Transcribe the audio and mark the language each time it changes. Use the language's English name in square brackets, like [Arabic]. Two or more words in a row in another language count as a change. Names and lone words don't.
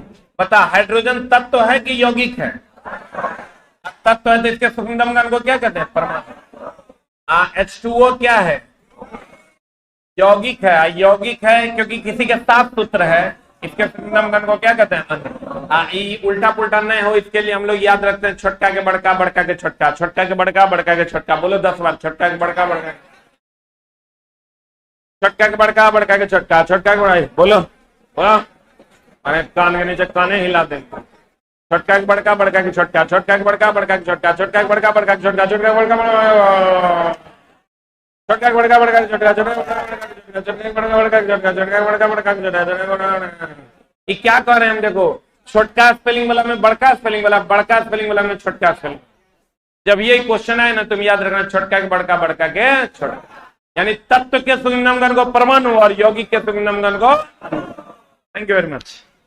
[Hindi] बता, हाइड्रोजन तत्व है कि यौगिक है, तत्व है तो इसके सूक्ष्मतम कण को क्या कहते हैं, परमाणु। H2O क्या है, यौगिक है, यौगिक है क्योंकि किसी के 7 सूत्र है, इसके सूक्ष्मतम कण को क्या कहते हैं, अणु। उल्टा पुल्टा नहीं हो, इसके लिए हम लोग याद रखते हैं छोटका के बड़का, बड़का के छोटका, छोटका के बड़का, बड़का के छोटका। बोलो 10 बार, छोटका के बड़का, बड़का, छोटका के बड़का, बड़का के छोटका, छोटका के बड़ा। बोलो बोलो, अरे कान के नीचे काने हिला देंगे। छोटका के बड़का, बड़का के छोटका, छोटका के बड़का, बड़का के छोटका, छोटका के बड़का, बड़का के छोटका, छोटका के बड़का, छोटका के बड़का, बड़का के छोटका, छोटका के बड़का, बड़का के छोटका, छोटका के बड़का, बड़का के छोटका। ये क्या कह रहे हैं हम, देखो, छोटका स्पेलिंग वाला में बड़का स्पेलिंग वाला, बड़का स्पेलिंग वाला में छोटका स्पेलिंग। जब ये क्वेश्चन आए ना, तुम याद रखना छोटका के बड़का, बड़का के छोटका, यानी तत्व के सूक्ष्मतम कण को परमाणु और यौगिक के सूक्ष्मतम कण को। [English] Thank you very much.